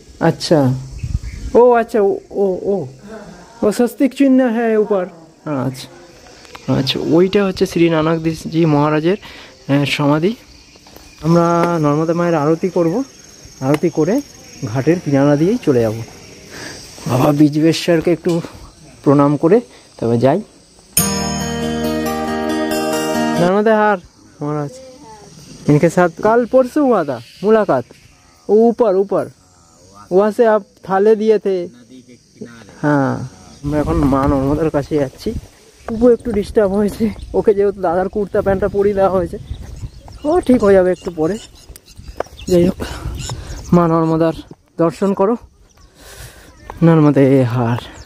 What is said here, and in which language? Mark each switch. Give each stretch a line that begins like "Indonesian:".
Hindi: अच्छा ओ अच्छा ओ ओ वो स्वस्तिक चिन्ह है ऊपर।
Bangla: अच्छा अच्छा ওইটা হচ্ছে শ্রী নানক দাসজি মহারাজের সমাধি। আমরা নর্মদা মায়ের আরতি করব, আরতি করে ঘাটের কিনারা দিয়েই চলে যাব। বাবা বিজবেশ্বরকে একটু প্রণাম করে তবে যাই।
Hindi: नर्मदे हार महाराज, इनके साथ कल परसों हुआ था मुलाकात। ऊपर ऊपर वहाँ से आप थाले दिए थे।
Bangla: हाँ আমরা এখন মা নর্মদার কাছে যাচ্ছি। তবু একটু ডিস্টার্ব হয়েছে, ওকে যেহেতু দাদার কুর্তা প্যান্টটা পরিয়ে দেওয়া হয়েছে, ও ঠিক হয়ে যাবে একটু পরে। যাই হোক, মা নর্মদার দর্শন করো। নর্মদে হার।